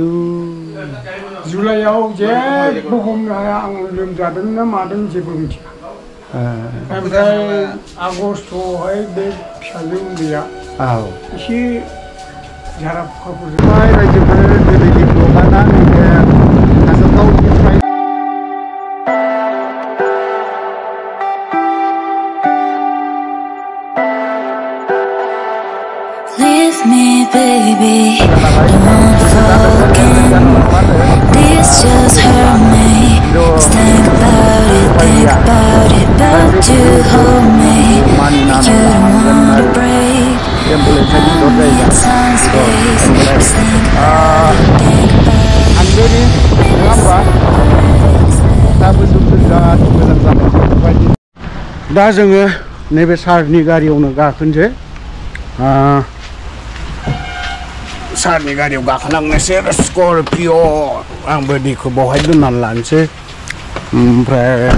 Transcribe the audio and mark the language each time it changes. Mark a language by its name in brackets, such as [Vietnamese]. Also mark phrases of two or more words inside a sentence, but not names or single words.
[Bodo] जुलाइआव जेबो हमनो हाया आं लोमजादों ना मादों जेबो मिथिया ओमफ्राय आगस्टआवहाय बे फिसाजो उन्दैया एसे झारा फुखाफोरजों रायजोफोर बेबायदि ब्लगाना नैबे काजलगावनिफ्राय [English] Leave me, baby, don't want forgetting. This just hurt me. Just think about it, but you hold me. You don't want to break. Need some space. Just think about it, [Bodo] दा जोङो नैबे सारनि गारियावनो गाखोनोसै सारनि गारियाव गाखोलांनोसै स्करपिय' आंबो दैखौ बावहाय दोननानै लानोसै ओमफ्राय